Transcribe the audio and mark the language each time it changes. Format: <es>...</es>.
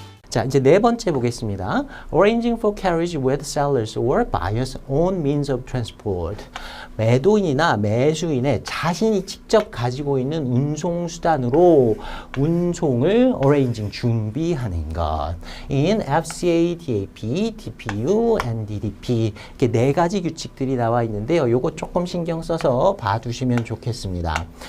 <ko>자, 이제 네 번째 보겠습니다.</ko> <en>Arranging for carriage with sellers or buyers' own means of transport.</en> <ko>매도인이나 매수인의 자신이 직접 가지고 있는 운송수단으로 운송을 arranging, 준비하는 것.</ko> <en>In FCA, DAP, DPU, and DDP.</en> <ko>이렇게 네 가지 규칙들이 나와 있는데요. 요거 조금 신경 써서 봐두시면 좋겠습니다.</ko>